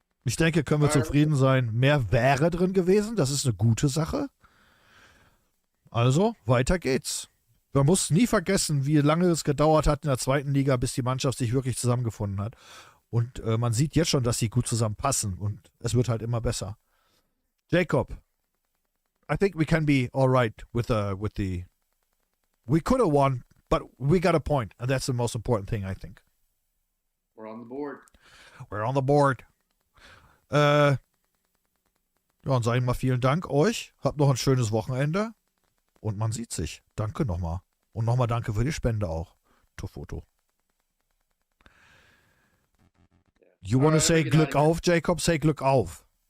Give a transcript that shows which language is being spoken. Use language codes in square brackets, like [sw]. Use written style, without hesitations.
[de] Ich denke, können wir zufrieden sein. Mehr wäre drin gewesen. Das ist eine gute Sache. Also, weiter geht's. Man muss nie vergessen, wie lange es gedauert hat in der zweiten Liga, bis die Mannschaft sich wirklich zusammengefunden hat. Und man sieht jetzt schon, dass sie gut zusammenpassen. Und es wird halt immer besser. [en] Jacob, I think we can be all right with the... We could have won, but we got a point. And that's the most important thing, I think. We're on the board. We're on the board. [de] Ja, und sage ich mal vielen Dank euch. Habt noch ein schönes Wochenende. Und man sieht sich. Danke nochmal. Und nochmal danke für die Spende auch. Foto. [en] You want to say Glück auf, Jacob? Say Glück auf.